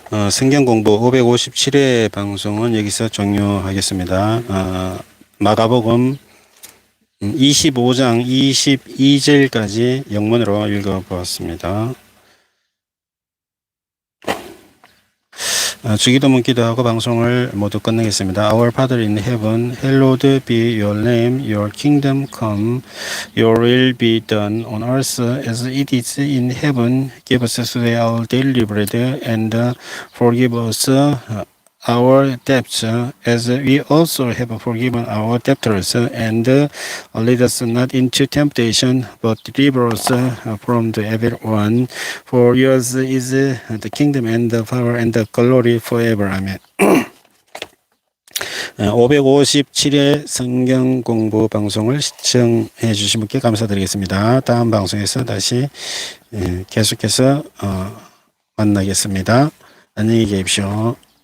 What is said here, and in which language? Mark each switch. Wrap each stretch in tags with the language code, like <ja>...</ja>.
<ko>성경공부 557회 방송은 여기서 종료하겠습니다. 마가복음 25장 22절까지 영문으로 읽어보았습니다. 주기도문 기도하고 방송을 모두 끝내겠습니다.</ko> <en>Our Father in heaven, hallowed be your name. Your kingdom come. Your will be done on earth as it is in heaven. Give us today our daily bread, and forgive us our debts, as we also have forgiven our debtors, and lead us not into temptation, but deliver us from the evil one. For yours is the kingdom and the power and the glory forever. Amen.</en> <ko>557회 성경 공부 방송을 시청해 주신 분께 감사드리겠습니다. 다음 방송에서 다시 계속해서 만나겠습니다. 안녕히 계십시오.</ko>